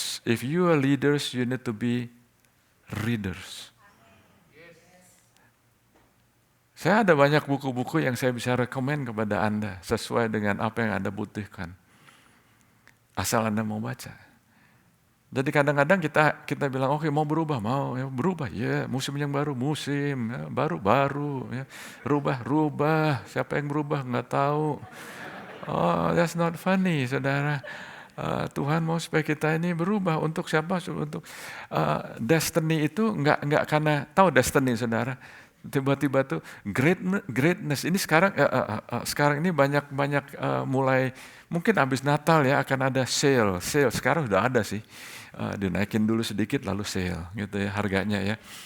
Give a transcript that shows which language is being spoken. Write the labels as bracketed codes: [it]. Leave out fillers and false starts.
[en] If you are leaders, you need to be readers. [id] Saya ada banyak buku-buku yang saya bisa rekomen kepada Anda sesuai dengan apa yang Anda butuhkan. Asal Anda mau baca. Jadi kadang-kadang kita bilang oke, mau berubah, mau ya, berubah ya, musim yang baru, musim ya, baru ya, rubah. Siapa yang berubah nggak tahu. [en] Oh, that's not funny, saudara. [id] Tuhan mau supaya kita ini berubah untuk siapa? Untuk destiny itu nggak karena tahu destiny, saudara. Tiba-tiba tuh greatness ini sekarang ini banyak mulai mungkin habis Natal ya akan ada sale sekarang udah ada sih, dinaikin dulu sedikit lalu sale gitu ya harganya ya.